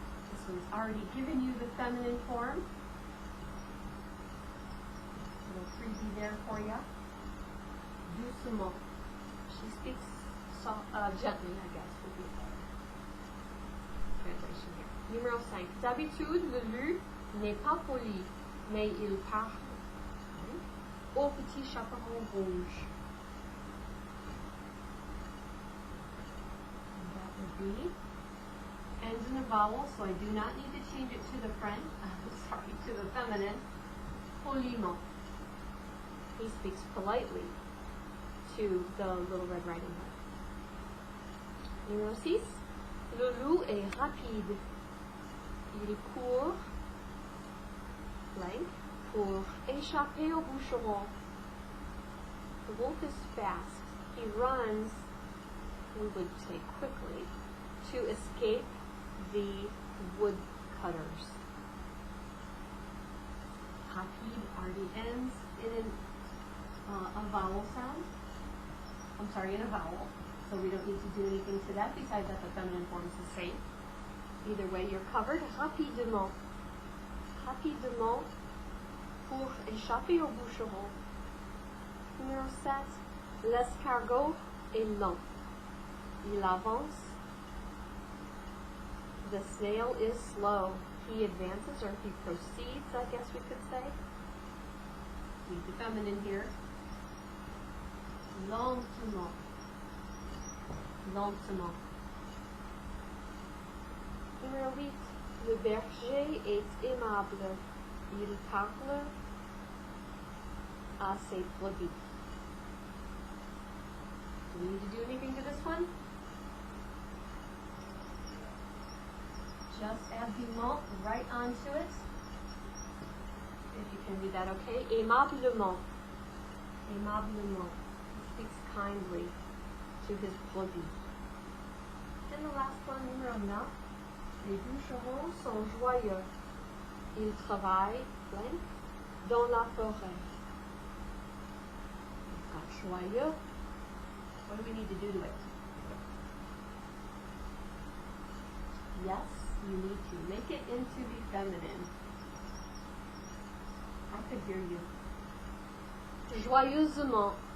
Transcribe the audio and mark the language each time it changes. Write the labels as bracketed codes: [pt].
[en] This one's already given you the feminine form. Little freebie there for you. Doucement. She speaks gently, I guess, would be the translation here. [fr] Numéro 5. D'habitude, le loup n'est pas poli, mais il parle au petit chaperon rouge. [en] And that would be ends in a vowel, so I do not need to change it to the to the feminine. Poliment. He speaks politely to the Little Red Riding Hood. [fr] Numéro 6. Le loup est rapide. Il court blank pour échapper au boucheron. [en] The wolf is fast. He runs, we would say quickly, to escape the woodcutters. Rapide already ends in a vowel sound. In a vowel. So we don't need to do anything to that besides that the feminine form is the same. Either way, you're covered. [fr] Rapidement. Rapidement pour échapper au boucheron. Numéro 7. L'escargot est lent. Il avance. [en] The snail is slow. he advances or he proceeds, I guess we could say. Use the feminine here. [fr] Lentement. Lentement. Numéro 8. Le berger est aimable. Il parle à ses brebis. [en] Do we need to do anything to this one? Just add aimant right onto it. If you can do that, okay? Aimablement. Aimablement. He speaks kindly to his brebis. And the last one, numéro 9. [fr] Les bûcherons sont joyeux. Ils travaillent blank dans la forêt. [en] We've got joyeux. What do we need to do to it? Yes, you need to make it into the feminine. I could hear you. Joyeusement.